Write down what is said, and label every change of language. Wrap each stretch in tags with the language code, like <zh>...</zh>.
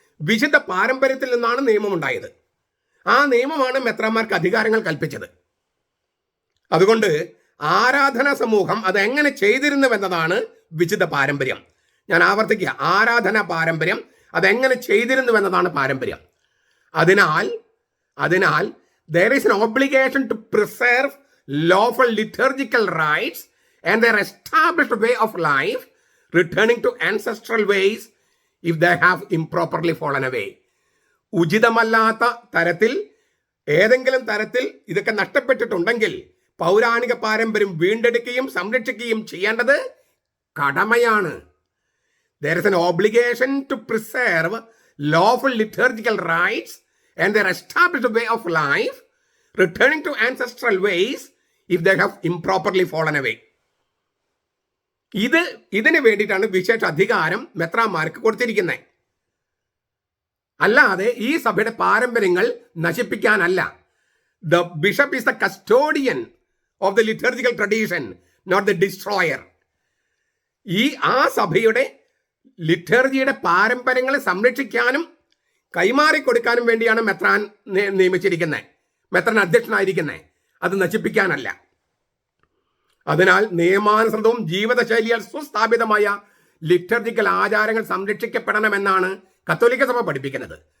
<ml>വിശുദ്ധ പാരമ്പര്യത്തിൽ നിന്നാണ് നിയമം ഉണ്ടായത്. ആ നിയമമാണ് മെത്രാന്മാർക്ക് അധികാരങ്ങൾ കൽപ്പിച്ചത്. അതുകൊണ്ട് ആരാധനാ സമൂഹം അത് എങ്ങനെ ചെയ്തിരുന്നുവെന്നതാണ് വിശുദ്ധ പാരമ്പര്യം. ഞാൻ ആവർത്തിക്കുക, ആരാധനാ പാരമ്പര്യം അതെങ്ങനെ ചെയ്തിരുന്നുവെന്നതാണ് പാരമ്പര്യം.</ml> <en>അതിനാൽ there is an obligation to preserve lawful liturgical rites and their established way of life, returning to ancestral ways if they have improperly fallen away.</en> <ml>ഉചിതമല്ലാത്ത തരത്തിൽ ഏതെങ്കിലും തരത്തിൽ ഇതൊക്കെ നഷ്ടപ്പെട്ടിട്ടുണ്ടെങ്കിൽ പൗരാണിക പാരമ്പര്യം വീണ്ടെടുക്കുകയും സംരക്ഷിക്കുകയും ചെയ്യേണ്ടത് കടമയാണ്.</ml> <en>There is an obligation to preserve lawful liturgical rites and their established way of life, returning to ancestral ways if they have improperly fallen away.</en> <ml>ഇതിന് വേണ്ടിയിട്ടാണ് വിശേഷ അധികാരം മെത്രാന്മാർക്ക് കൊടുത്തിരിക്കുന്നത്. അല്ലാതെ ഈ സഭയുടെ പാരമ്പര്യങ്ങൾ നശിപ്പിക്കാനല്ല.</ml> <en>The bishop is the custodian of the liturgical tradition, not the destroyer.</en> <ml>ആ സഭയുടെ ലിറ്റർജിയുടെ പാരമ്പര്യങ്ങളെ സംരക്ഷിക്കാനും കൈമാറിക്കൊടുക്കാനും വേണ്ടിയാണ് മെത്രാൻ നിയമിച്ചിരിക്കുന്നത്, മെത്രാൻ അധ്യക്ഷനായിരിക്കുന്നത്, അത് നശിപ്പിക്കാനല്ല. അതിനാൽ നിയമാനുസൃതവും ജീവിതശൈലിയാൽ സുസ്ഥാപിതമായ ലിറ്റർജിക്കൽ ആചാരങ്ങൾ സംരക്ഷിക്കപ്പെടണമെന്നാണ് കത്തോലിക്ക സഭ പഠിപ്പിക്കുന്നത്.</ml>